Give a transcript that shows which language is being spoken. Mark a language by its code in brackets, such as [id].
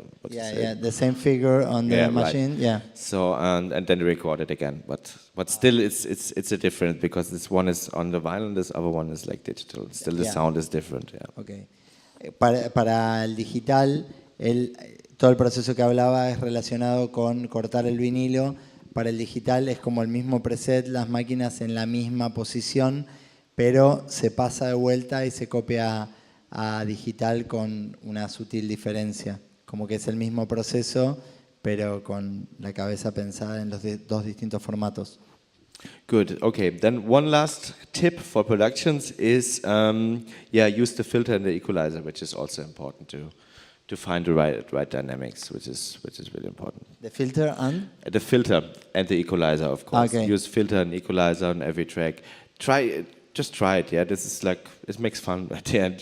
[en] the same figure on the machine. Right. Yeah. So and then record it again, but still it's a difference because this one is on the vinyl, this other one is like digital. Still the sound is different. Yeah. Okay. [es] Para el digital, todo el proceso que hablaba es relacionado con cortar el vinilo. Para el digital es como el mismo preset, las máquinas en la misma posición, pero se pasa de vuelta y se copia a digital con una sutil diferencia. Como que es el mismo proceso, pero con la cabeza pensada en los dos distintos formatos. [en] Good. Okay. Then one last tip for productions is, use the filter and the equalizer, which is also important to find the right dynamics, which is really important. The filter and? The filter and the equalizer, of course. Okay. Use filter and equalizer on every track. Just try it. Yeah, this is like it makes fun at the end.